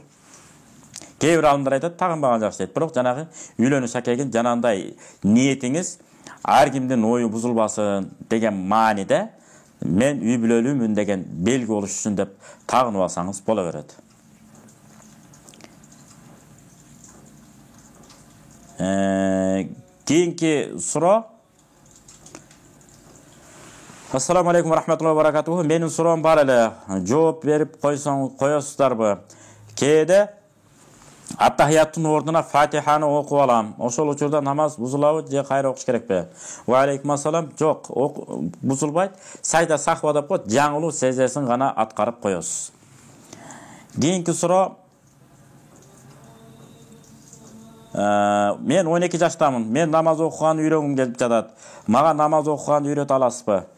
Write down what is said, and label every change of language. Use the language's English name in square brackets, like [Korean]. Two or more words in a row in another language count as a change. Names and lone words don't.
[Kyrgyz] Кээ бир алымдар айтат, тагынбаган жакшы дейт. Бирок жанагы үйлөнүү шакегин жанандай ниетиңиз ар кимдин ою бузулбасын деген мааниде мен үй бүлөлүүмүн деген белги болуш үчүн деп тагынып алсаңыз боло берет. Кийинки суроо. [Arabic] السلام عليكم رحمة الله وبركاته. [Kyrgyz] Менин суроом бар эле. Жооп берип коесуздарбы? Кээде аттахияттын ордуна Фатиханы окуп алам. Ошол учурда намаз бузулабы же кайра окуш керекпи? [Arabic] وعليكم السلام. [Kyrgyz] Жок, бузулбайт. [Arabic] سجدة سهو [Kyrgyz] деп коет, жаңылуу сезесин гана аткарып коесуз. Кийинки суроо. Мен 12 жаштамын. Мен намаз окуганды үйрөнгүм келип жатат. Мага намаз окуганды үйрөтө аласызбы?